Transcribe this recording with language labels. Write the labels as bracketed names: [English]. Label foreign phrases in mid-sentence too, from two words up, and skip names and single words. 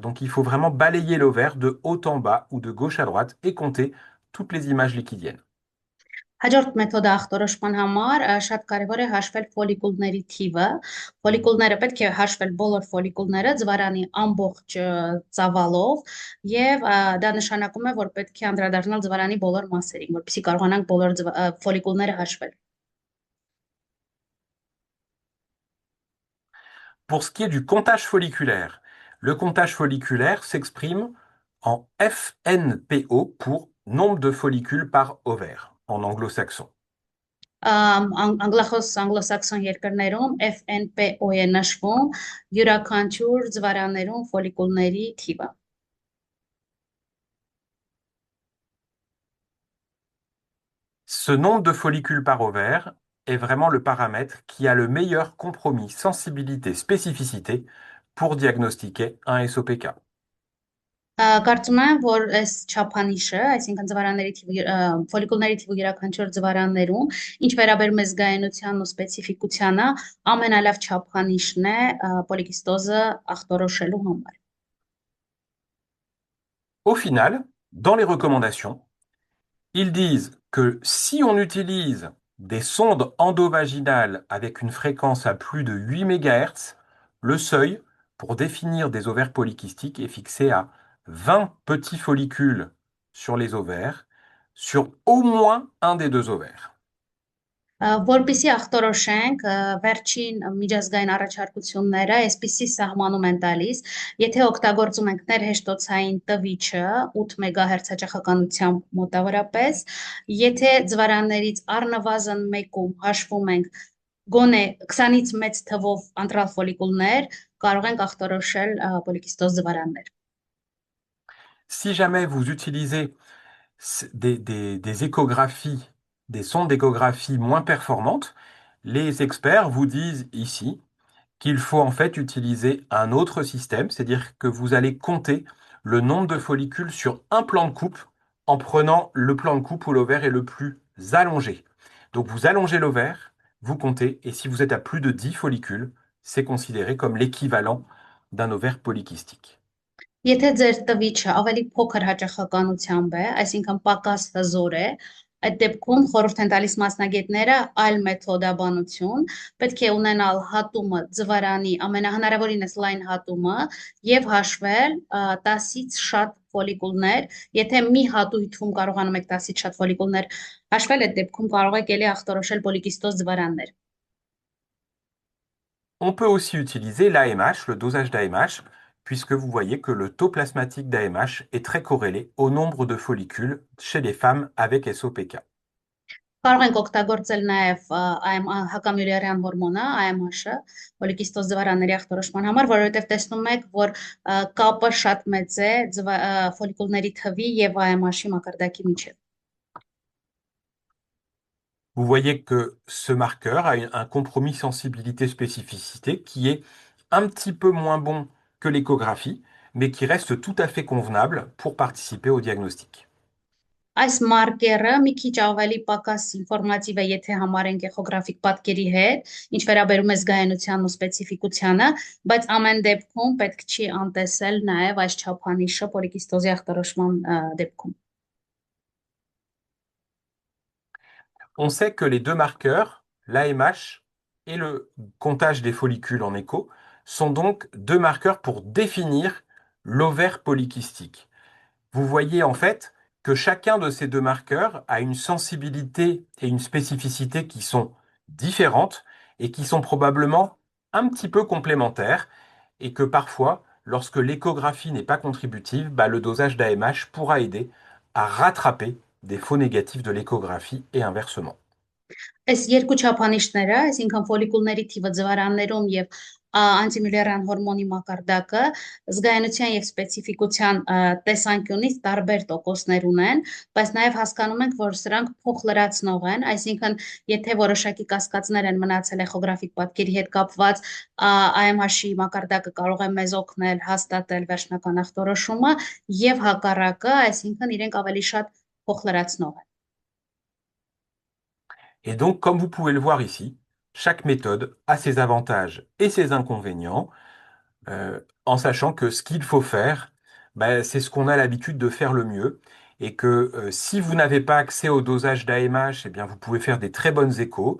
[French] Donc il faut vraiment balayer l'ovaire de haut en bas ou de gauche à droite et compter toutes les images liquidiennes. [Armenian] Հաջորդ մեթոդը ախտորոշման համար շատ կարևոր է հաշվել ֆոլիկուլների թիվը։ Ֆոլիկուլները պետք է հաշվել բոլոր ֆոլիկուլները ձվարանի ամբողջ ծավալով եւ դա նշանակում է, որ պետք է անդրադառնալ ձվարանի բոլոր մասերին, որպեսզի կարողանանք բոլոր ֆոլիկուլները հաշվել։ [French] Pour ce qui est du comptage folliculaire, le comptage folliculaire s'exprime en FNPO pour nombre de follicules par ovaire en anglo-saxon. [Armenian] Անգլոսաքսոն երկրներում FNPO է նշվում յուրաքանչյուր ձվարաններում ֆոլիկուլների թիվը։ [French] Ce nombre de follicules par ovaire est vraiment le paramètre qui a le meilleur compromis sensibilité-spécificité pour diagnostiquer un SOPK. [Armenian] Կարծում եմ, որ այս չափանիշը, այսինքն ձվարանների թիվը, ֆոլիկուլների թիվը յուրաքանչյուր ձվարաններում, ինչ վերաբերում է զգայունությանն ու սպეციფիկությանը, ամենալավ չափանիշն է պոլիկիստոզը ախտորոշելու համար։ [French] Au final, dans les recommandations, ils disent que si on utilise des sondes endovaginales avec une fréquence à plus de 8 MHz, le seuil pour définir des ovaires polykystiques est fixé à 20 petits follicules sur les ovaires, sur au moins un des deux ovaires. [Armenian] Որպեսզի ախտորոշենք վերջին միջազգային առաջարկությունները այսպիսի սահմանում են տալիս, եթե օգտագործում ենք ներհեշտոցային տվիչը 8 MHz հաճախականությամբ մոտավորապես, եթե ձվարաններից առնվազն մեկում հաշվում ենք գոնե 20-ից մեծ թվով անտրալ ֆոլիկուլներ, կարող ենք ախտորոշել պոլիկիստոզ ձվարաններ։ [French] Si jamais vous utilisez des échographies, des sondes d'échographie moins performantes, les experts vous disent ici qu'il faut en fait utiliser un autre système, c'est-à-dire que vous allez compter le nombre de follicules sur un plan de coupe en prenant le plan de coupe où l'ovaire est le plus allongé. Donc vous allongez l'ovaire, vous comptez, et si vous êtes à plus de 10 follicules, c'est considéré comme l'équivalent d'un ovaire polykystique. [Armenian] Եթե ձեր տվիչը ավելի փոքր հաճախականությամբ է, այսինքն պակաս հզոր է, այդ դեպքում խորհուրդ են տալիս մասնագետները այլ մեթոդաբանություն, պետք է ունենալ հատումը ձվարանի ամենահնարավորինս լայն հատումը եւ հաշվել 10-ից շատ ֆոլիկուլներ, եթե մի հատույթում կարողանում եք 10-ից շատ ֆոլիկուլներ հաշվել, այդ դեպքում կարող եք ելի ախտորոշել պոլիկիստոզ ձվարաններ։ [French] On peut aussi utiliser l'AMH, le dosage d'AMH, puisque vous voyez que le taux plasmatique d'AMH est très corrélé au nombre de follicules chez les femmes avec SOPK. [Armenian] Կարող ենք օգտագործել նաև AM հակամյուրերյան հորմոնը, AMH-ը, պոլիկիստոզ ձվարանների ախտորոշման համար, որովհետև տեսնում եք, որ կապը շատ մեծ է ֆոլիկուլների թվի եւ AMH-ի մակարդակի միջեւ։ [French] Vous voyez que ce marqueur a un compromis sensibilité-spécificité qui est un petit peu moins bon que l'échographie, mais qui reste tout à fait convenable pour participer au diagnostic. [Armenian] Այս մարկերը մի քիչ ավելի պակաս ինֆորմատիվ է, եթե համարենք էխոգրաֆիկ պատկերի հետ, ինչ վերաբերում է զգայունությանն ու սպეციფიკությանը, բայց ամեն դեպքում պետք չի անտեսել նաև այս չափանիշը պոլիկիստոզի ախտորոշման դեպքում։ [French] On sait que les deux marqueurs, l'AMH et le comptage des follicules en écho, sont donc deux marqueurs pour définir l'ovaire polykystique. Vous voyez en fait que chacun de ces deux marqueurs a une sensibilité et une spécificité qui sont différentes et qui sont probablement un petit peu complémentaires et que parfois, lorsque l'échographie n'est pas contributive, le dosage d'AMH pourra aider à rattraper des faux négatifs de l'échographie et inversement. [Armenian] Այս երկու չափանիշները, այսինքն ֆոլիկուլների թիվը ձվարաններում եւ անտիմյուլերյան հորմոնի մակարդակը զգայունության եւ սպეციფიკության տեսանկյունից տարբեր տոկոսներ ունեն, բայց նաեւ հասկանում ենք, որ սրանք փոխլրացնող են, այսինքն եթե որոշակի կասկածներ են մնացել էխոգրաֆիկ պատկերի հետ կապված, AMH-ի մակարդակը կարող է մեզ օգնել հաստատել վերջնական ախտորոշումը եւ հակառակը, այսինքն իրենք ավելի շատ փոխլրացնող են։ [French] Et donc, comme vous pouvez le voir ici, chaque méthode a ses avantages et ses inconvénients, en sachant que ce qu'il faut faire, c'est ce qu'on a l'habitude de faire le mieux, et que si vous n'avez pas accès au dosage d'AMH, eh bien vous pouvez faire des très bonnes échos.